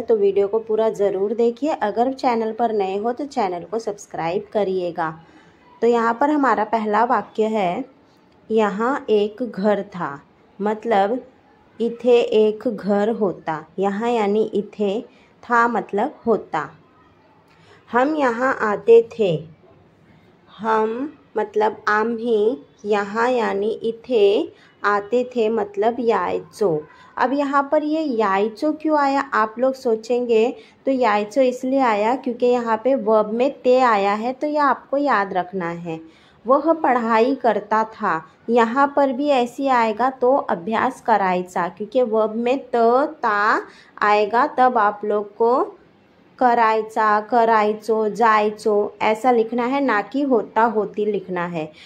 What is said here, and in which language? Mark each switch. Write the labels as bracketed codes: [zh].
[hi] तो वीडियो को पूरा ज़रूर देखिए। अगर चैनल पर नए हो तो चैनल को सब्सक्राइब करिएगा। तो यहाँ पर हमारा पहला वाक्य है, यहाँ एक घर था। [mr] मतलब इथे एक घर होता। [hi] यहाँ यानी इथे, था मतलब होता। हम यहाँ आते थे। हम मतलब आम्ही, यहाँ यानी इथे, आते थे मतलब यायचो। अब यहाँ पर ये यायचो क्यों आया आप लोग सोचेंगे। तो यायचो इसलिए आया क्योंकि यहाँ पे वर्ब में ते आया है, तो यह आपको याद रखना है। वह पढ़ाई करता था, यहाँ पर भी ऐसी आएगा तो [mr] अभ्यास करायचा, [hi] क्योंकि वर्ब में त ता आएगा तब आप लोग को करायचा, करायचो, जायचो ऐसा लिखना है, ना कि होता होती लिखना है।